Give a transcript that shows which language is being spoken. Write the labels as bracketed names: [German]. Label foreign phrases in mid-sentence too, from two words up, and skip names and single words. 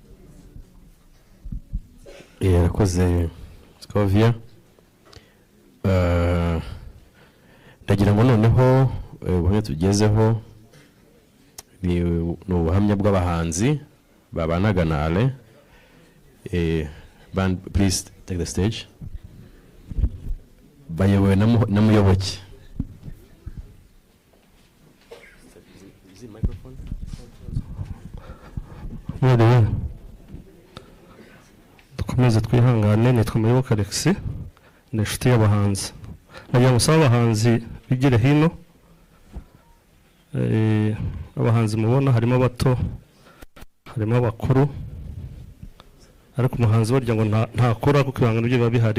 [Kinyarwanda] Yarakoze Scovia. Ndagira ngo noneho ubuhamya tugezeho ni ubuhamya bw'abahanzi babanaga na Ale. [English] Band, please take the stage. [Kinyarwanda] Bayobowe na Muyoboke. [English] Is it microphone? [Kinyarwanda] Dukomeze twihangane. Nitwa Muyoboke Alex, ni inshuti y'abahanzi. Nagira ngo usaba abahanzi bigire hino. Abahanzi mubona harimo abato, harimo abakuru, ariko umuhanzi barya ngo ntakora kuko ibihangano bye biba bihari.